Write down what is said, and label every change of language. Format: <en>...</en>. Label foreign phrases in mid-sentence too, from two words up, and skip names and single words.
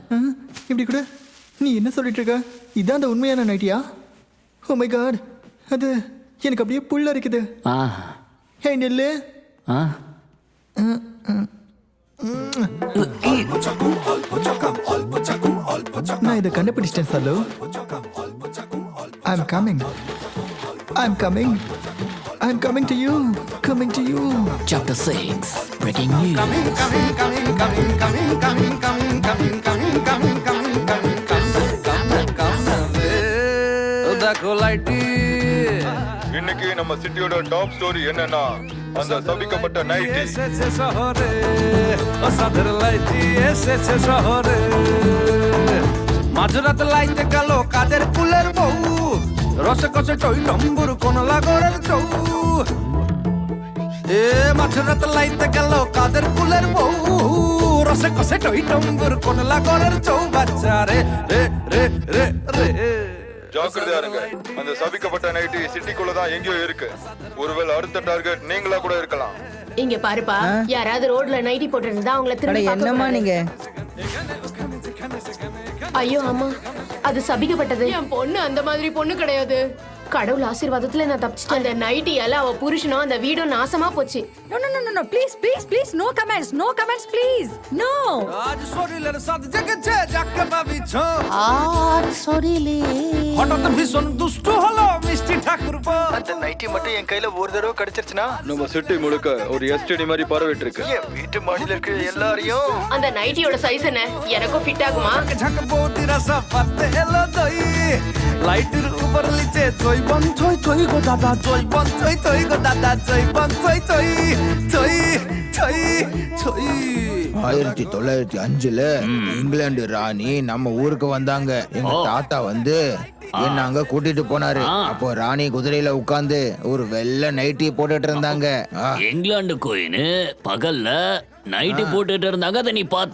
<ta>இப்படி கூட நீ என்ன சொல்லிட்டு இருக்க? இதான் அந்த உண்மையான நைட்டியா?</ta> <en>oh my god,</en> <ta>அது எனக்கு அப்படியே புல்ல இருக்குது. ஹே நெல்லு. நான் இதை கண்டுபிடிச்சிட்டேன் சாலு.</ta> <en>I'm coming. I'm coming. I'm coming to you. Coming to you. Chapter 6. Breaking news. Coming.</en> <hi>देखो लाइटी.</hi> <ta>இன்னைக்கு நம்ம சிட்டியோட டாப் ஸ்டோரி என்னன்னா அந்த சபிக்கப்பட்ட நைட்டி.</ta> <bn>এসেছে শহরে অসাধারণ লাইটি এসেছে শহরে মাঝরাতে লাইতে গেল কাদের কুলের বউ রসে কষে টই টম্বুর কোন লাগরের চৌ এ মাঝরাতে লাইতে গেল কাদের কুলের বউ রসে কষে টই টম্বুর কোন লাগরের চৌ বাচ্চা রে রে রে রে রে.</bn> <ta>ஜாக்கிரதையா இருங்க. அந்த சபிக்கப்பட்ட நைட்டி சிட்டிக்குள்ள தான் எங்கேயோ இருக்கு. ஒருவேளை அடுத்த டார்கெட் நீங்களா கூட இருக்கலாம். இங்க பாருப்பா, யாராவது ரோட்ல நைட்டி போட்டு இருந்தா அவங்கள திரும்பி என்னமா நீங்க? ஐயோ அம்மா, அது சபிக்கப்பட்டது. என் பொண்ணு அந்த மாதிரி பொண்ணு கிடையாது. கடவுள் ஆசீர்வாதத்துல நான் தப்பிச்சிட்டேன். அந்த நைட்டியால அவ புருஷனும் அந்த வீடும் நாசமா போச்சு.</ta> <en>No, please, no comments, please, no.</en> <bn>आज শরীরের সাথে জেগেছে যাকে ভাবিছো আর শরীরে হঠাৎ ভীষণ দুষ্ট হলো মিষ্টি ঠাকুরপো.</bn> <ta>அந்த நைட்டி மட்டும் என் கையில ஒரு தடவை கிடைச்சிருச்சுனா நம்ம சிட்டி முழுக்க ஒரு எஸ்டிடி மாதிரி பரவிட்டு இருக்கு. என் வீட்டு மாடியில இருக்க எல்லாரையும். அந்த நைட்டியோட சைஸ் என்ன? எனக்கும் ஃபிட் ஆகுமா?</ta> <bn>ঝাঁক বৌদিরা সব পাতে এলো দই লাইটের উপর নিচে জয় বন থই থই গো দাদা জয় বন থই থই গো দাদা জয় বন থই থই থই থই থই.</bn> <ta>1905 இங்கிலாந்து ராணி நம்ம ஊருக்கு வந்தாங்க. எங்க தாத்தா வந்து என்ன அங்க கூட்டிட்டு போனாரு. அப்போ ராணி குதிரையில உட்கார்ந்து ஒரு வெள்ளை நைட்டி போட்டுட்டு இருந்தாங்க. இங்கிலாந்து கோயின் பகல்ல நைட்டி போட்டுட்டு இருந்தாங்க. அதை நீ பார்த்த?</ta>